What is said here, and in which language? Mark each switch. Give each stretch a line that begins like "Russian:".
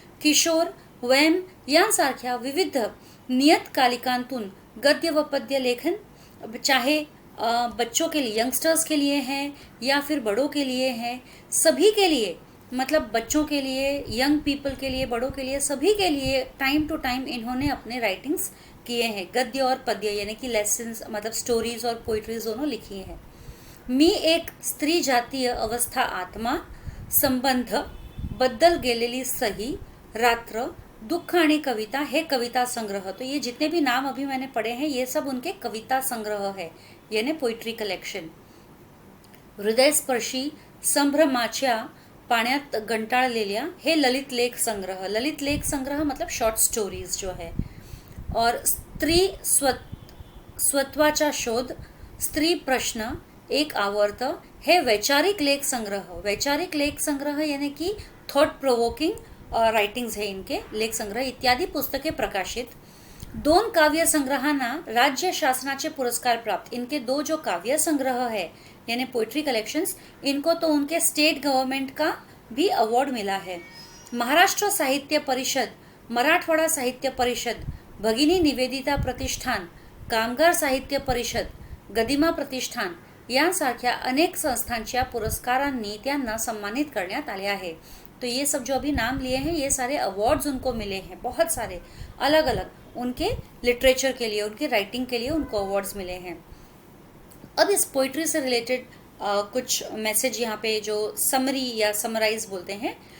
Marathi: किशोर वैम यांसारख्या विविध नियतकालिकांतून गद्य व पद्य लेखन,
Hindi: चाहे बच्चों के लिए, यंगस्टर्स के लिए हैं या फिर बड़ों के लिए हैं, सभी के लिए, मतलब बच्चों के लिए, यंग पीपल के लिए, बड़ों के लिए, सभी के लिए टाइम टू टाइम इन्होंने अपने राइटिंग्स किए हैं। गद्य और पद्य यानी कि लेसन्स, मतलब स्टोरीज और पोइट्रीज दोनों लिखी हैं।
Marathi: मी एक स्त्री जातीय अवस्था आत्मा संबंध बद्दल गेलेली सही रात्र दुःख आणि कविता हे कविता संग्रह।
Hindi: तो ये जितने भी नाम अभी मैंने पढ़े हैं ये सब उनके कविता संग्रह है, यानी पोइट्री कलेक्शन।
Marathi: हृदयस्पर्शी संभ्रमाच्या पाण्यात गंटाळलेल्या हे ललित लेख संग्रह।
Hindi: ललित लेख संग्रह मतलब शॉर्ट स्टोरीज जो है।
Marathi: और स्त्री स्वत्वाचा शोध, स्त्री प्रश्न एक आवर्त हे वैचारिक लेख संग्रह।
Hindi: वैचारिक लेख संग्रह यानी कि थॉट प्रोवोकिंग राइटिंग्स है इनके, लेख संग्रह
Marathi: इत्यादि पुस्तके प्रकाशित। दोन काव्य संग्रहांना राज्य शासनाचे पुरस्कार प्राप्त।
Hindi: इनके दो जो काव्य संग्रह है यानी पोइट्री कलेक्शंस, इनको तो उनके स्टेट गवर्नमेंट का भी अवार्ड मिला है।
Marathi: महाराष्ट्र साहित्य परिषद, मराठवाडा साहित्य परिषद, भगिनी निवेदिता प्रतिष्ठान, कामगार साहित्य परिषद, गदिमा प्रतिष्ठान यांसारख्या अनेक संस्थांच्या पुरस्कारांनी त्यांना सम्मानित करण्यात आले आहे।
Hindi: तो ये सब जो अभी नाम लिए हैं ये सारे अवार्ड्स उनको मिले हैं, बहुत सारे अलग अलग उनके लिटरेचर के लिए, उनके राइटिंग के लिए उनको अवार्ड्स मिले हैं। अब इस पोइट्री से रिलेटेड कुछ मैसेज यहाँ पे जो समरी या समराइज बोलते हैं।